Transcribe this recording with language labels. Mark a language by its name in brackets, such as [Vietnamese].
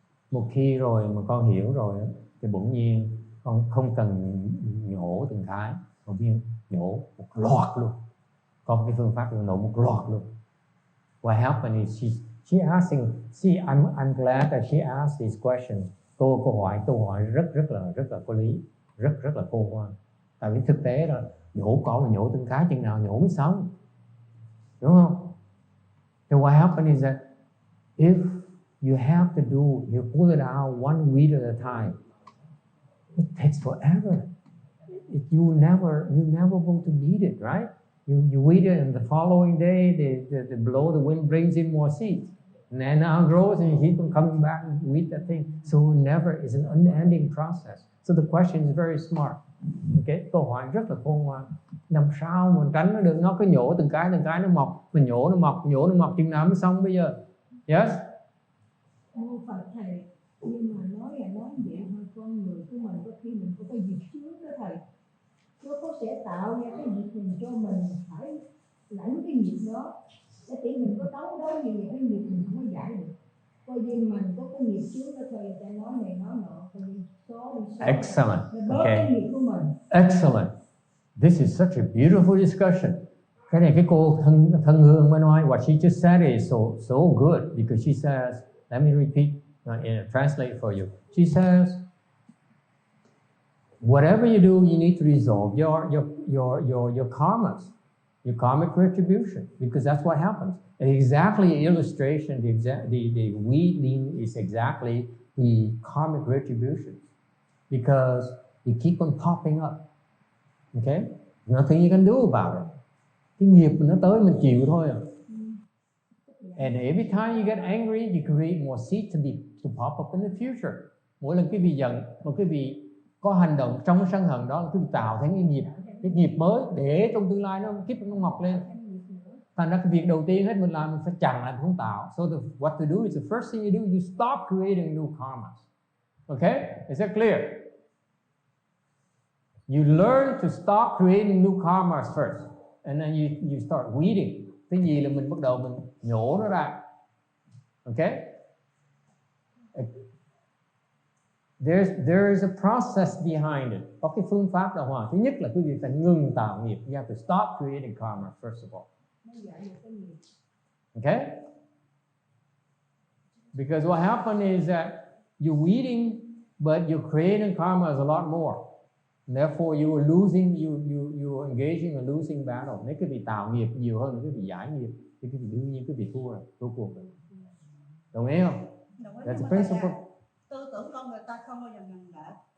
[Vietnamese] Một khi rồi mà con hiểu rồi thì bỗng nhiên con không cần nhổ từng cái, con biết nhổ một loạt luôn. Có cái phương pháp nhổ một loạt luôn. [English] What happened is she asking, I'm glad that she asked this question. [Vietnamese] Câu hỏi rất là có lý, rất là khôn ngoan. Tại vì thực tế là nhổ cỏ mà nhổ từng cái chừng nào nhổ mới xong, đúng không? [English] So what happened is that if you have to you pull it out one weed at a time, it takes forever. You never going to beat it, right? You weed it, and the following day, the blow, the wind brings in more seeds, and then now it grows, and you keep on coming back and weed that thing. So never is an unending process. So the question is very smart. [Vietnamese] Okay, câu hỏi rất là khôn ngoan. Làm sao mà tránh nó được? Nó cứ nhổ từng cái nó mọc, mình nhổ nó mọc chừng nào mới xong bây giờ? [English] Yes. [Vietnamese] Mô Phật thầy, nhưng mà nói vậy thôi, con người của mình có khi mình có cái nghiệp chướng đó thầy, nó có sẽ tạo ra cái nghiệp mình cho mình phải lãnh cái nghiệp đó, để tí mình có đấu gì cái nghiệp mình không có giải được. Coi như mình có cái nghiệp chướng đó thầy, ta nói này nói nọ, coi như số. [English] Excellent. [Vietnamese] Okay. Cái nghiệp của mình. [English] Excellent. This is such a beautiful discussion. [Vietnamese] Cái này cái cô thân hương mới nói, [English] what she just said is so good, because she says, let me repeat and translate for you. She says, whatever you do, you need to resolve your karmas, your karmic retribution, because that's what happens. And exactly illustration, the weeding is exactly the karmic retribution, because they keep on popping up. Okay, nothing you can do about it. [Vietnamese] Cái nghiệp nó tới mình chịu thôi à. [English] And every time you get angry, you create more seeds to pop up in the future. [Vietnamese] Mỗi lần quý vị giận, mà quý vị có hành động trong cái sân hận đó, là quý vị tạo thành cái nghiệp mới để trong tương lai nó kiếp nó mọc lên. Thành ra cái việc đầu tiên hết mình làm, mình phải chặn lại, không tạo. [English] So what to do is the first thing you do, you stop creating new karmas. Okay, is that clear? You learn to stop creating new karmas first, and then you start weeding. [Vietnamese] Cái gì là mình bắt đầu mình nhổ nó ra. [English] Okay? There is a process behind it. [Vietnamese] Có cái phương pháp đàng hoàng. Thứ nhất là quý vị phải ngừng tạo nghiệp. [English] You have to stop creating karma first of all. Okay? Because what happened is that you're weeding, but you're creating karma is a lot more. Therefore, you are losing, you are engaging in losing battle. [Vietnamese] Nếu quý vị tạo nghiệp nhiều hơn, quý vị giải nghiệp, thì quý vị đương nhiên quý vị thua cuộc rồi. Đồng ý không? Đồng ý. [English] That's the principle. [Vietnamese] Tư tưởng con người ta không bao giờ ngừng lại.